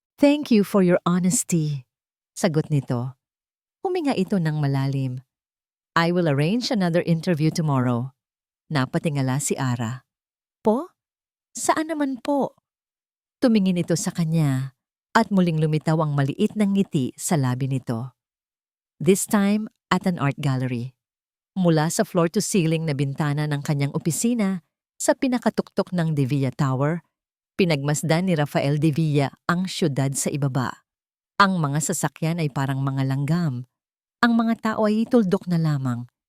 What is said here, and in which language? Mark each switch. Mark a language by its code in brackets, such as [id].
[en] "Thank you for your honesty," [tl] sagot nito. Huminga ito ng malalim. [en] "I will arrange another interview tomorrow." [tl] Napatingala si Ara. "Po? Saan naman po?" Tumingin ito sa kanya at muling lumitaw ang maliit na ngiti sa labi nito. [en] This time at an art gallery. [tl] Mula sa floor-to-ceiling na bintana ng kanyang opisina sa pinakatuktok ng De Villa Tower, pinagmasdan ni Rafael de Villa ang syudad sa ibaba. Ang mga sasakyan ay parang mga langgam. Ang mga tao ay tuldok na lamang.